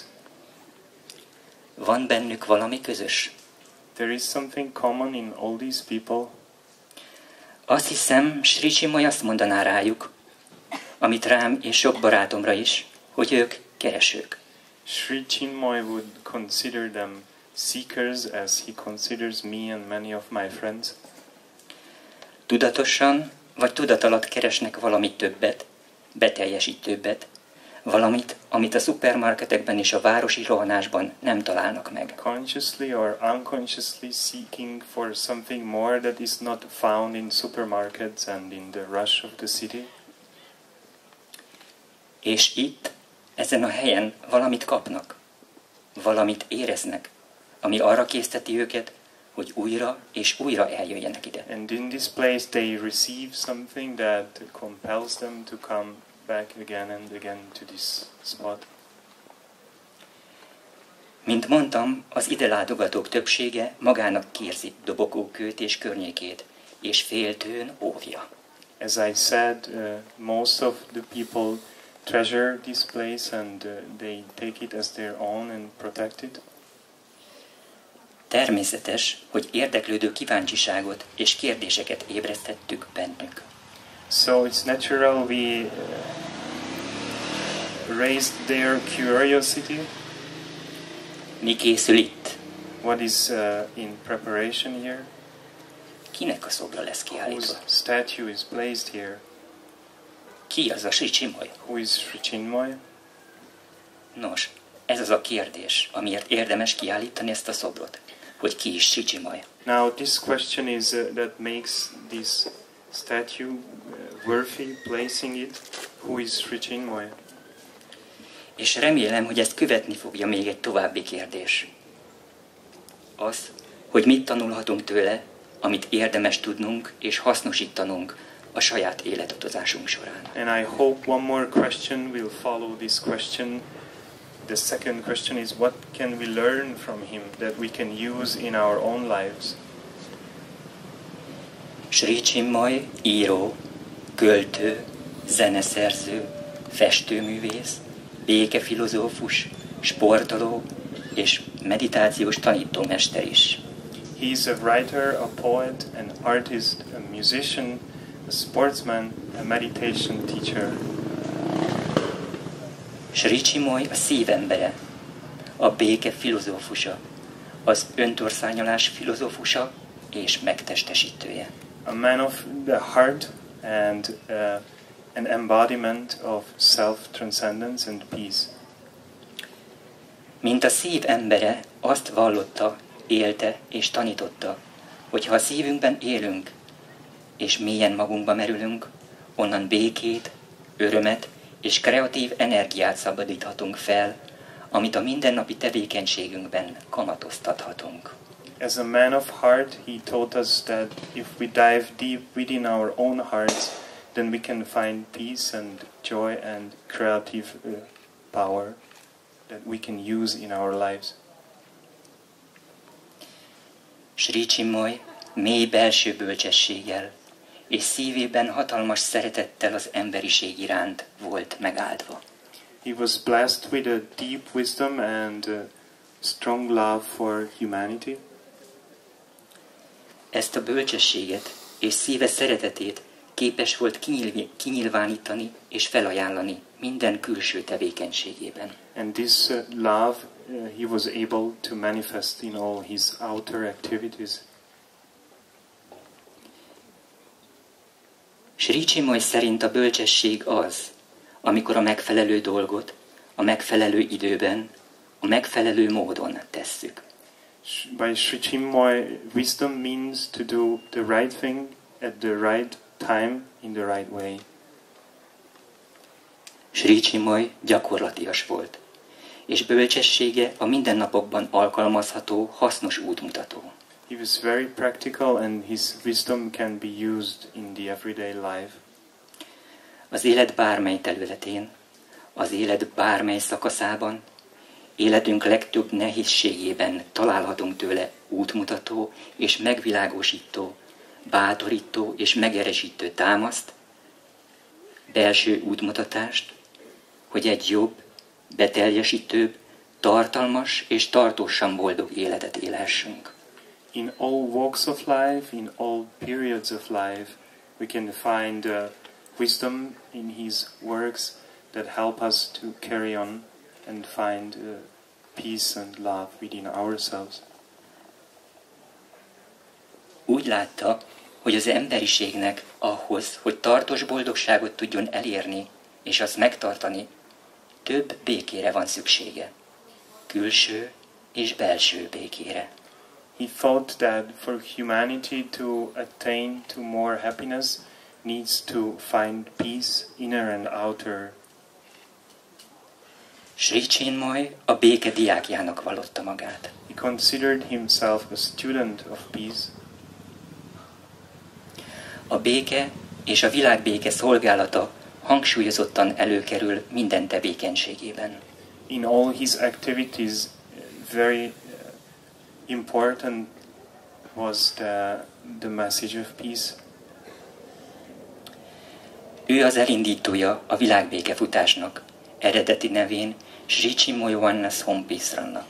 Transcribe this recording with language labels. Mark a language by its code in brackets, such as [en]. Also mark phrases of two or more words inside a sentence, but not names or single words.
[hu] Van bennük valami közös? [en] There is something common in all these people. [hu] Azt hiszem, Sri Chinmoy azt mondaná rájuk, amit rám és sok barátomra is, hogy ők keresők. [en] Sri Chinmoy would consider them seekers as he considers me and many of my friends. [hu] Tudatosan vagy tudatalatt keresnek valami többet, beteljesítőbbet, valamit, amit a szupermarketekben és a városi rohanásban nem találnak meg. [en] Consciously or unconsciously seeking for something more that is not found in supermarkets and in the rush of the city. [hu] És itt, ezen a helyen valamit kapnak, valamit éreznek, ami arra készteti őket, hogy újra és újra eljöjjenek ide. [en] And in this place they receive something that compels them to come back again and again to this spot. [hu] Mint mondtam, az ide látogatók többsége magának kérzi Dobogókőt és környékét, és féltőn óvja. [en] As I said, most of the people treasure this place and they take it as their own and protect it. [hu] Természetes, hogy érdeklődő kíváncsiságot és kérdéseket ébresztettük bennük. [en] So it's natural we raised their curiosity. [hu] Mi készül itt? [en] What is in preparation here? [hu] Kinek a szobra lesz kiállítva? [en] Whose statue is placed here? [hu] Ki az a Sri Chinmoy? [en] Who is Sri Chinmoy? [hu] Nos, ez az a kérdés, amiért érdemes kiállítani ezt a szobrot. Hogy ki is Sri Chinmoy. [en] Now this question is that makes this statue worthy placing it. Who is Sri Chinmoy? [hu] És remélem, hogy ezt követni fogja még egy további kérdés. Az, hogy mit tanulhatunk tőle, amit érdemes tudnunk és hasznosítanunk a saját életutazásunk során. [en] And I hope one more question will follow this question. The second question is, what can we learn from him that we can use in our own lives? [hu] Sri Chinmoy író, költő, zeneszerző, festőművész, békefilozófus, sportoló és meditációs tanítómester is. [en] He's a writer, a poet, an artist, a musician, a sportsman, a meditation teacher. [hu] Sri Chinmoy a szívembere, a béke filozófusa, az öntorszányolás filozófusa és megtestesítője. [en] A man of the heart and an embodiment of self-transcendence and peace. [hu] Mint a szív embere azt vallotta, élte és tanította, hogy ha a szívünkben élünk, és mélyen magunkba merülünk, onnan békét, örömet és kreatív energiát szabadíthatunk fel, amit a mindennapi tevékenységünkben kamatoztathatunk. [en] As a man of heart, he taught us that if we dive deep within our own hearts, then we can find peace and joy and creative power that we can use in our lives. [hu] Sri Chinmoy mély belső bölcsességgel és szívében hatalmas szeretettel az emberiség iránt volt megáldva. [en] He was blessed with a deep wisdom and a strong love for humanity. [hu] Ezt a bölcsességet és szíve szeretetét képes volt kinyilvánítani és felajánlani minden külső tevékenységében. [en] And this love he was able to manifest in all his outer activities. [hu] Sri Chinmoy szerint a bölcsesség az, amikor a megfelelő dolgot a megfelelő időben, a megfelelő módon tesszük. [en] By Sri Chinmoy, wisdom means to do the right thing at the right time in the right way. [hu] Sri Chinmoy gyakorlatias volt, és bölcsessége a mindennapokban alkalmazható, hasznos útmutató. [en] He was very practical and his wisdom can be used in the everyday life. [hu] Az élet bármely területén, az élet bármely szakaszában, életünk legtöbb nehézségében találhatunk tőle útmutató és megvilágosító, bátorító és megerősítő támaszt, belső útmutatást, hogy egy jobb, beteljesítőbb, tartalmas és tartósan boldog életet élhessünk. [en] In all walks of life, in all periods of life, we can find wisdom in his works that help us to carry on and find peace and love within ourselves. [hu] Úgy látta, hogy az emberiségnek ahhoz, hogy tartós boldogságot tudjon elérni és azt megtartani, több békére van szüksége. Külső és belső békére. [en] He thought that for humanity to attain to more happiness needs to find peace, inner and outer. [hu] Sri Chinmoy a béke diákjának vallotta magát. [en] He considered himself a student of peace. [hu] A béke és a világbéke szolgálata hangsúlyozottan előkerül minden tevékenységében. [en] In all his activities, very important was the message of peace. [hu] Ő az elindítója a világbéke futásnak, eredeti nevén Sri Chinmoy Oneness Home Peace Runnak.